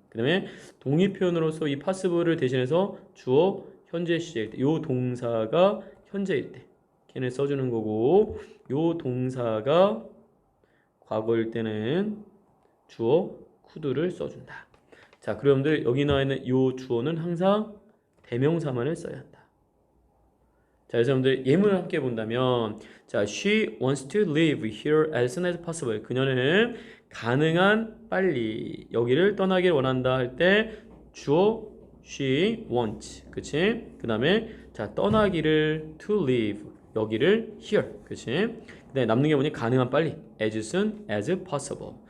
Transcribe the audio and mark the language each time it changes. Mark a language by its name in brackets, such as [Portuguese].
[Korean] 그 다음에 동의 표현으로서 이 possible을 대신해서 주어 현재 시제일 때 요 동사가 현재일 때 걔는 써주는 거고 요 동사가 과거일 때는 주어 could를 써준다. 자, 그럼 여기 나와 있는 요 주어는 항상 대명사만을 써야 한다. 자, 그래서 여러분들 예문을 함께 본다면 자, [English] she wants to live here as soon as possible. [Korean] 그녀는 가능한 빨리 여기를 떠나길 원한다 할 때 주어 [English] she wants. [Korean] 그치? 그 다음에 자, 떠나기를 [English] to live. [Korean] 여기를 here. 그치? 그다음에 남는 게 뭐니? 가능한 빨리. [English] as soon as possible.